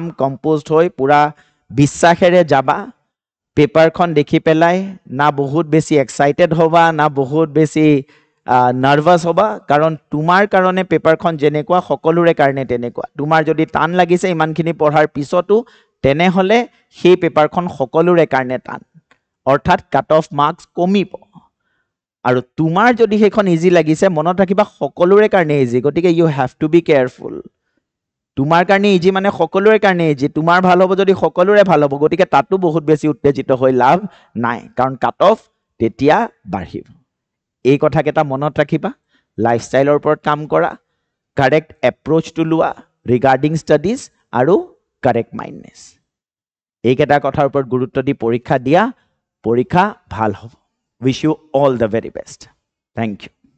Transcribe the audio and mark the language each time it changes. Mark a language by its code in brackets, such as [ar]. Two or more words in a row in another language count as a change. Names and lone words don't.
[as] কম্পোজড হৈ পুৰা বিশ্বাসেৰে যাবা পেপাৰখন দেখি পেলাই না বহুত বেছি এক্সাইটেড হবা না বহুত বেছি নার্ভাস হবা কাৰণ তোমাৰ কাৰণে পেপাৰখন যেনেকুৱা সকলোৰে কাৰণে তেনেকুৱা তোমাৰ যদি টান লাগিছে ইমানখিনি পঢ়াৰ পিছতো তেনে হলে সেই পেপাৰখন সকলোৰে কাৰণে টান অৰ্থাৎ [en] cut off marks [as] কমিব আৰু তোমাৰ যদি হেখন ইজি লাগিছে মনত ৰাখিবা সকলোৰে কাৰণে ইজি গতিকে [en] you have to be careful [as] তোমাৰ কাৰণে ইজি মানে সকলোৰে কাৰণে ইজি তোমাৰ ভাল হ'ব যদি সকলোৰে ভাল হ'ব গতিকে তাতো বহুত বেছি উত্তেজিত হৈ লাভ নাই কাৰণ [en] cut off [as] তেতিয়া বাঢ়িব এই কথা কেটা মনত ৰাখিবা লাইফষ্টাইলৰ ওপৰত কাম কৰা [en] correct approach to [as] লোৱা [en] regarding studies [as] আৰু [en] correct mindness [as] এই কেটা কথাৰ ওপৰত গুৰুত্ব দি পৰীক্ষা দিয়া পৰীক্ষা ভাল হ'ব [en] wish you all the very best thank you